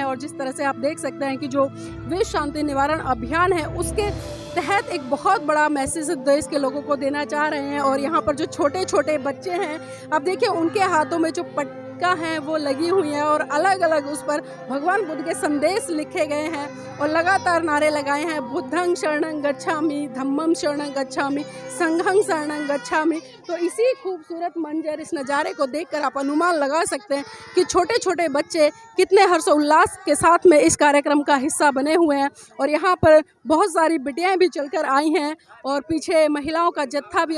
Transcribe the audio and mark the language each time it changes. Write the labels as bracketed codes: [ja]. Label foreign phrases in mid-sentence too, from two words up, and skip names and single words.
[hi] और जिस तरह से आप देख सकते हैं कि जो विश्व शांति निवारण अभियान है उसके तहत एक बहुत बड़ा मैसेज देश के लोगों को देना चाह रहे हैं। और यहाँ पर जो छोटे छोटे बच्चे हैं, आप देखिए उनके हाथों में जो पट्टिका हैं वो लगी हुई है, और अलग अलग उस पर भगवान बुद्ध के संदेश लिखे गए हैं, और लगातार नारे लगाए हैं, [pi] बुद्धं शरणं गच्छामि, धम्मं शरणं गच्छामि, संघं शरणं गच्छामि। [hi] तो इसी खूबसूरत मंजर, इस नज़ारे को देखकर आप अनुमान लगा सकते हैं कि छोटे छोटे बच्चे कितने हर्षोल्लास के साथ में इस कार्यक्रम का हिस्सा बने हुए हैं। और यहाँ पर बहुत सारी बिटियाएं भी चलकर आई हैं, और पीछे महिलाओं का जत्था भी है।